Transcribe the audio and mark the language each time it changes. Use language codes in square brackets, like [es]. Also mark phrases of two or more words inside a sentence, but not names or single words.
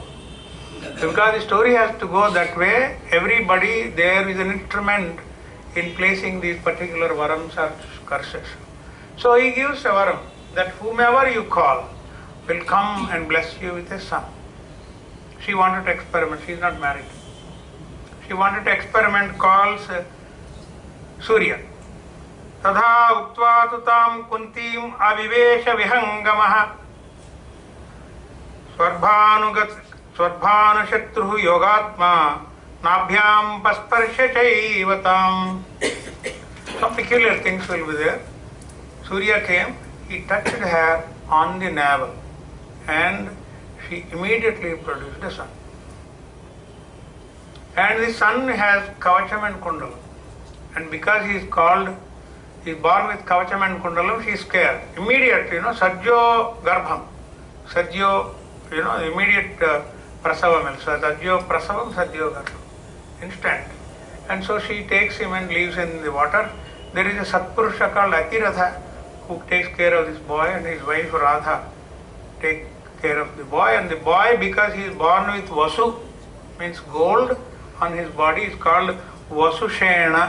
[en] Because the story has to go that way, everybody there is an instrument in placing these particular varams or curses. So he gives a varam that whomever you call will come and bless you with a son. She wanted to experiment, she is not married. She wanted to experiment, calls Surya. [sa] तदा उत्व तु तं कुन्तीम् आविवेश विहङ्गमः स्वर्भानु शत्रुः योगात्मा नाभ्यां पस्पर्श चैव ताम्. [en] Some peculiar things will be there. Surya came, he touched her on the navel, and she immediately produced a son. And the son has Kavacham and Kundalam. And because he is born with Kavacham and Kundalam, she is scared. Immediately, [sa] सद्यो गर्भम्. Sajjo, immediate prasavam. सद्यो प्रसवम्, सद्यो गर्भम्. [en] Instant. And so she takes him and leaves in the water. There is a Satpurusha called Atiratha who takes care of this boy, and his wife Radha take care of the boy. And the boy, because he is born with Vasu, means gold on his body, is called Vasushena.